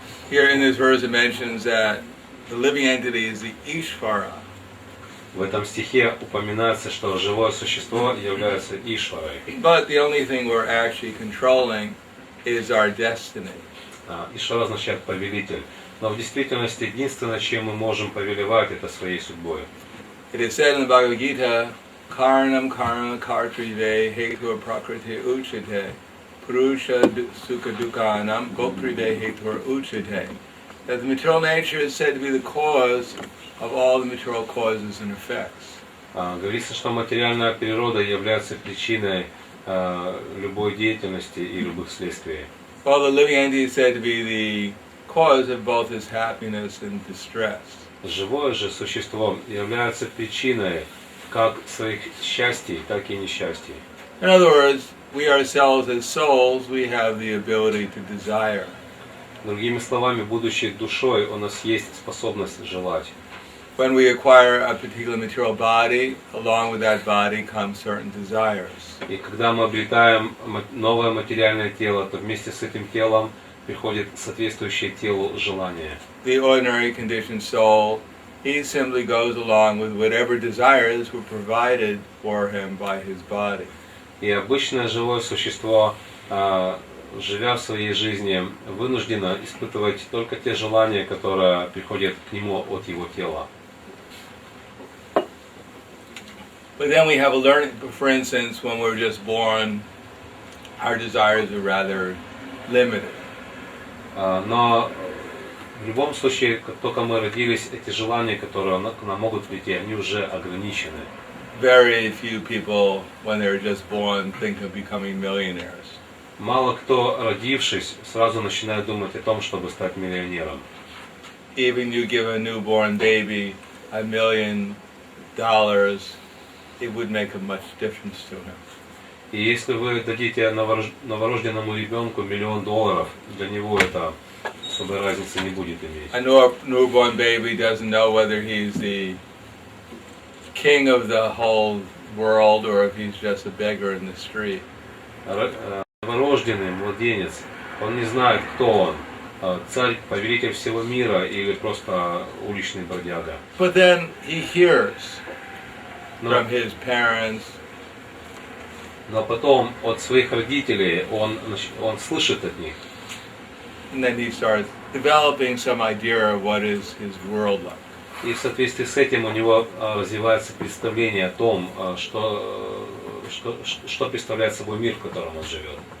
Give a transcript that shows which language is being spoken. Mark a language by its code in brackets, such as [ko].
[en] Here in this verse it mentions that the living entity is the Ishvara. [ru] В этом стихе упоминается, что живое существо является Ишварой. [en] But the only thing we're actually controlling is our destiny. [ru] Ишвара означает повелитель. Но в действительности единственное, чем мы можем повелевать, это своей судьбой. [en] It is said in the Bhagavad Gita, [sa] Karanam karma kartrive hetur prakriti uchite purusha sukha dukhanam goptrive hetur uchite. [en] That the material nature is said to be the cause of all the material causes and effects. [ru] Говорится, что материальная природа является причиной любой деятельности и любых следствий. [en] Well, the living entity is said to be the cause of both his happiness and distress. [ru] Живое же существо является причиной как своих счастий, так и несчастий. [en] In other words, we ourselves as souls, we have the ability to desire. [ru] Другими словами, будучи душой, у нас есть способность желать. [en] When we acquire a particular material body, along with that body come certain desires. [ru] И когда мы обретаем новое материальное тело, то вместе с этим телом приходит соответствующее телу желание. [en] The ordinary conditioned soul, he simply goes along with whatever desires were provided for him by his body. [ru] И обычное живое существо, живя в своей жизни, вынуждено испытывать только те желания, которые приходят к нему от его тела. [en] But then we have a learning, for instance, when we're just born, our desires are rather limited. [ru] Но в любом случае, как только мы родились, эти желания, которые к нам могут прийти, они уже ограничены. [en] Very few people, when they're just born, think of becoming millionaires. [ru] Мало кто, родившись, сразу начинает думать о том, чтобы стать миллионером. [en] Even you give a newborn baby $1 million it would make a much difference to him. [ru] И если вы дадите новорожденному ребенку $1 000 000, для него это особой разницы не будет иметь. [en] A newborn baby doesn't know whether he's the king of the whole world or if he's just a beggar in the street. [ru] Новорожденный младенец, он не знает, кто он. Царь, повелитель всего мира или просто уличный бродяга. [en] But then he hears from his parents. [ru] Но потом от своих родителей он слышит от них. [en] And then he starts developing some idea of what is his world like. [ru] И в соответствии с этим у него развивается представление о том, что представляет собой мир, в котором он живет.